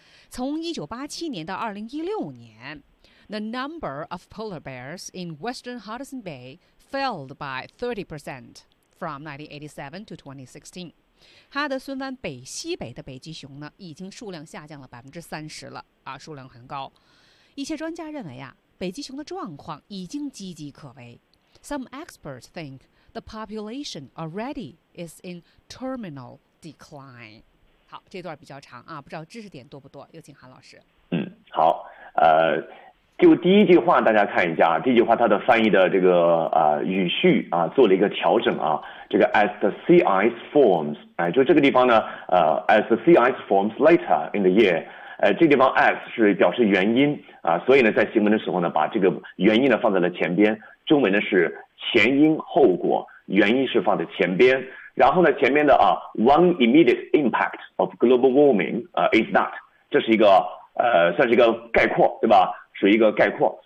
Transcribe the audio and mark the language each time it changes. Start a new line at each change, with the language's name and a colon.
Chinese: 从1987年到2016年
English: ，the number of polar bears in Western Hudson Bay fell by 30% from 1987 to 2016。
Chinese: 哈德森湾北西北的北极熊呢，已经数量下降了30%了啊，数量很高。一些专家认为啊，北极熊的状况已经岌岌可危。
English: Some experts think the population already is in terminal decline。
Chinese: 好，这段比较长啊，不知道知识点多不多，有请韩老师。好，就第一句话大家看一下，这句话它的翻译的这个语序啊做了一个调整啊，这个
English: as the sea ice forms，
Chinese: 哎，就这个地方呢
English: as the sea ice forms later in the year，
Chinese: 这个地方 as 是表示原因啊，所以呢在行文的时候呢把这个原因呢放在了前边，中文呢是前因后果，原因是放在前边，然后呢前面的啊
English: one immediate impact of global warming is that，
Chinese: 这是一个算是一个概括，对吧，属于一个概括。